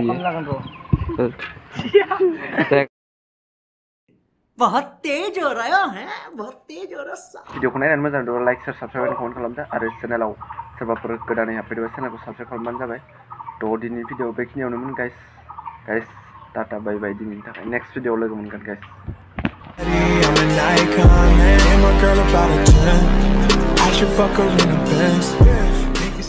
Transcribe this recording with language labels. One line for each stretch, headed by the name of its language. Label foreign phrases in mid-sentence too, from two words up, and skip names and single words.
Hindi: बहुत तेज हो रहा है बहुत तेज हो रहा है
Bodo: भिडिअखौ नायनानै मोजां मोनदोंबा
English: like share subscribe comment
Bodo: खालामदो आरो चेनेलाव सोरबाफोर गोदानै हाबफैदोंबा चेनेलखौ साबस्क्राइब खालामबानो जाबाय थ' दिनैनि भिडिअ बेखिनियावनोमोन गाइस
English: tata bye bye
Bodo: दिनैनि थाखाय नेक्स्ट भिडिअआव लोगो मोनगोन गाइस
English: I'm an icon, man. My girl about a 10. I should fuck her in a Benz.